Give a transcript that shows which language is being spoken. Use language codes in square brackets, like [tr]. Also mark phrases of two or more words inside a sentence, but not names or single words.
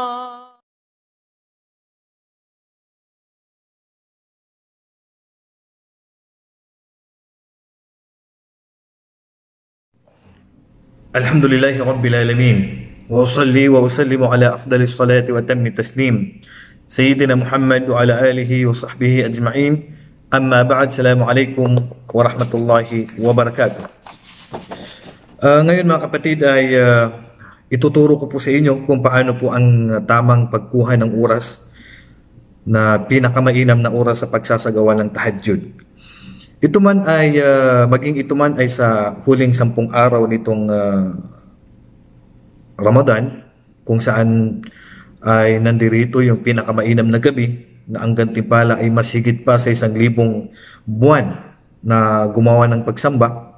[ar] الحمد لله رب العالمين وأصلي وأسلم على أفضل الصلاة وتم التسليم سيدنا محمد وعلى آله وصحبه أجمعين. أما بعد, السلام عليكم ورحمة الله وبركاته. [tl] Ngayon mga kapatid ay ituturo ko po sa inyo kung paano po ang tamang pagkuha ng oras na pinakamainam na oras sa pagsasagawa ng tahajjud. Ito man ay sa huling 10 araw nitong Ramadan, kung saan ay nandirito yung pinakamainam na gabi na ang gantimpala ay mas higit pa sa 1,000 buwan na gumawa ng pagsamba.